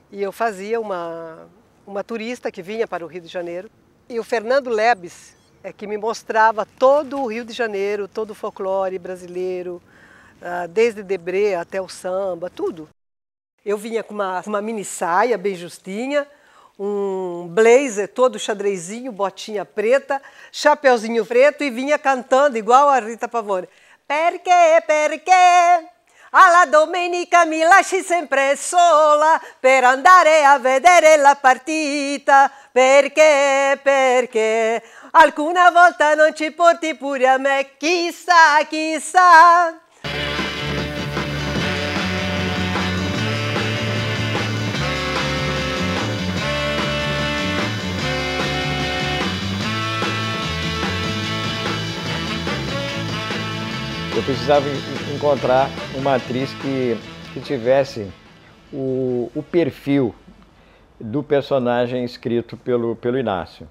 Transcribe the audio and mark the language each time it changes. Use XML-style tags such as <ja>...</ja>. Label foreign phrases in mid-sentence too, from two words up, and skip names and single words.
<pt>E eu fazia uma turista que vinha para o Rio de Janeiro, e o Fernando Lebes é que me mostrava todo o Rio de Janeiro, todo o folclore brasileiro, desde Debré até o samba, tudo. Eu vinha com uma mini saia bem justinha, um blazer todo xadrezinho, botinha preta, chapeuzinho preto e vinha cantando igual a Rita Pavone.</pt> <it>Perché alla domenica mi lasci sempre sola per andare a vedere la partita. Perché alcuna volta non ci porti pure a me, chissà, chissà.</it> <pt>Eu precisava encontrar uma atriz que tivesse o perfil do personagem escrito pelo Inácio.</pt>